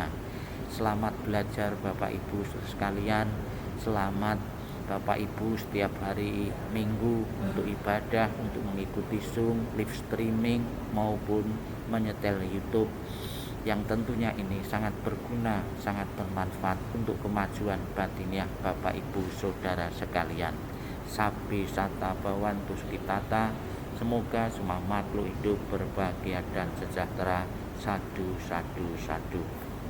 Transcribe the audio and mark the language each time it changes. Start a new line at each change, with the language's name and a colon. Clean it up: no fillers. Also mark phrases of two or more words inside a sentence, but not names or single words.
Indonesian: Selamat belajar Bapak Ibu sekalian, selamat Bapak Ibu setiap hari Minggu untuk ibadah, untuk mengikuti Zoom,
English: live streaming
Indonesian: maupun menyetel YouTube, yang tentunya ini sangat berguna, sangat bermanfaat untuk kemajuan batiniah Bapak Ibu saudara sekalian.
Pali: Sabbi sata bhavantu sukhitata,
Indonesian: semoga semua makhluk hidup berbahagia dan sejahtera.
Pali: Sadu, sadu, sadu.